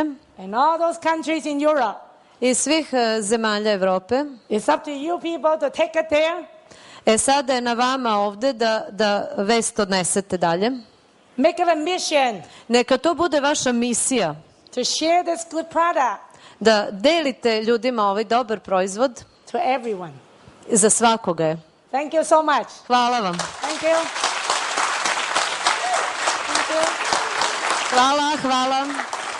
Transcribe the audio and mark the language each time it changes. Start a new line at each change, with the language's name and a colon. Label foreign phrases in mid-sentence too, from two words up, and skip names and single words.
English: And all those countries in Europe.
Serbian: I svih zemalja Evrope.
English: It's up to you people to take it there.
Serbian: Sada je na vama ovde da vest odnesete dalje.
English: Make it a mission.
Serbian: Neka to bude vaša misija.
English: To share this good product.
Serbian: Da delite ljudima ovaj dobar proizvod.
English: To everyone.
Serbian: Za svakoga je.
English: Thank you so much.
Serbian: Hvala vam.
English: Thank you. Thank you.
Serbian: Hvala.